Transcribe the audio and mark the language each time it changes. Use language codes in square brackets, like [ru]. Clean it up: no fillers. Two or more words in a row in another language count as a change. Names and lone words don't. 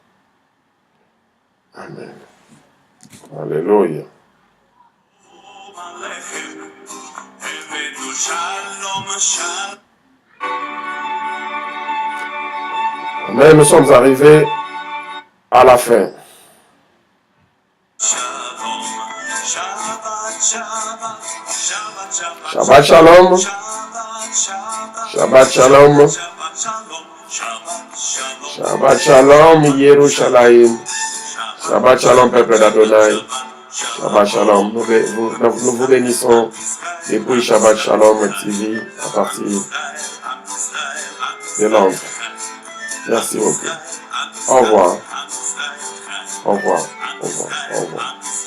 [fr] Amen. Alléluia. Amen, nous sommes arrivés à la fin. [he] שבת שלום. שבת שלום. שבת שלום, ירושלים. שבת שלום, [fr] peuple d'Adonai. [he] שבת שלום. [fr] Nous vous bénissons depuis Shabbat Shalom TV à partir de Londres. Merci beaucoup. Au revoir. Au revoir. Au revoir. Au revoir.